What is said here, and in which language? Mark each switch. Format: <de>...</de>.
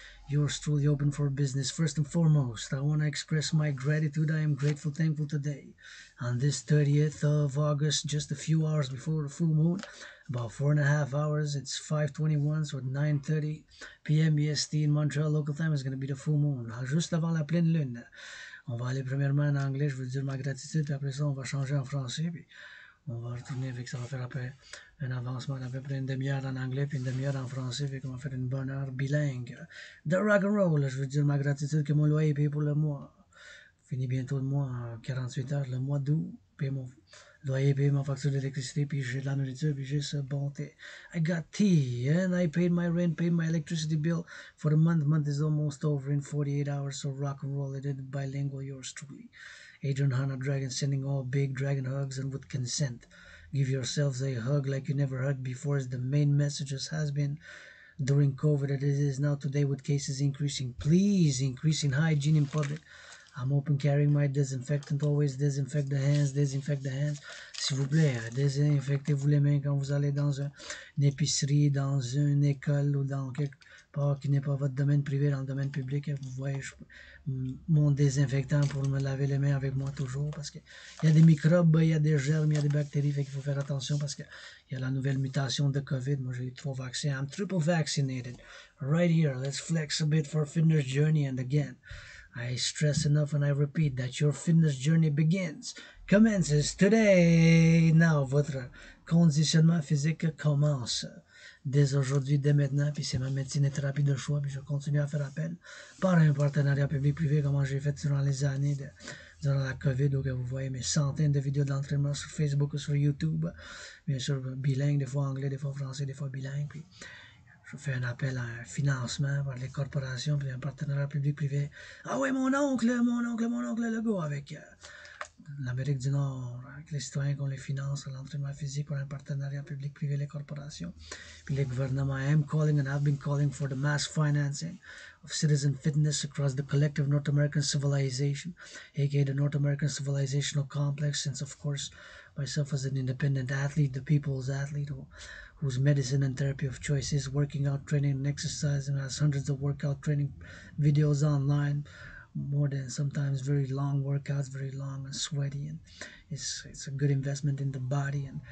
<en>Yours truly open for business. First and foremost, I want to express my gratitude. I am grateful, thankful today. On this 30th of August, just a few hours before the full moon, about 4.5 hours, it's 5:21, so at 9:30 p.m. EST in Montreal, local time, is going to be the full moon.</en> <fr>Juste avant la pleine lune. On va aller premièrement en anglais, je veux dire ma gratitude, puis après ça, on va changer en français, puis on va retourner avec ça, va faire après un avancement d'à peu près une demi-heure en anglais puis une demi-heure en français, fait qu'on va faire une bonne heure bilingue de rock and roll. Je veux dire ma gratitude que mon loyer est payé pour le mois. Fini bientôt le mois en 48 heures, le mois d'août. Paye mon loyer, paye ma facture d'électricité, puis j'ai de la nourriture, puis j'ai ce bon thé.</fr> <en>I got tea, and I paid my rent, paid my electricity bill for the month. Month is almost over in 48 hours, so rock and roll. I did bilingual, yours truly. Adrian Hanna Dragon sending all big dragon hugs and with consent. Give yourselves a hug like you never hugged before is the main message as has been during COVID as it is now today with cases increasing. Please increase in hygiene in public. I'm open carrying my disinfectant. Always disinfect the hands, disinfect the hands.</en> <fr>S'il vous plaît, désinfectez-vous les mains quand vous allez dans une épicerie, dans une école ou dans quelque part qui n'est pas votre domaine privé, dans le domaine public. Vous voyez mon désinfectant pour me laver les mains avec moi toujours parce qu'il y a des microbes, il y a des germes, il y a des bactéries, fait qu'il faut faire attention parce qu'il y a la nouvelle mutation de COVID. Moi, j'ai eu 3 vaccins.</fr> <en>I'm triple vaccinated. Right here, let's flex a bit for fitness journey. And again, I stress enough and I repeat that your fitness journey commences today.</en> <fr>Now, votre conditionnement physique commence dès aujourd'hui, dès maintenant, puis c'est ma médecine et thérapie de choix, puis je continue à faire appel par un partenariat public-privé, comme j'ai fait durant les années durant la COVID, où vous voyez mes centaines de vidéos d'entraînement sur Facebook ou sur YouTube, bien sûr bilingue, des fois anglais, des fois français, des fois bilingue, puis je fais un appel à un financement par les corporations, puis un partenariat public-privé. Ah oui, mon oncle, le gars, avec l'Amérique du Nord, avec les citoyens qu'on les finance, l'entraînement physique pour un partenariat public-privé, les corporations, puis les gouvernements.</fr> <en>I am calling and have been calling for the mass financing of citizen fitness across the collective North American civilization, aka the North American civilizational complex, since of course myself as an independent athlete, the people's athlete, whose medicine and therapy of choice is working out, training, and exercise, and has hundreds of workout training videos online, more than sometimes very long workouts, very long and sweaty, and it's a good investment in the body.</en>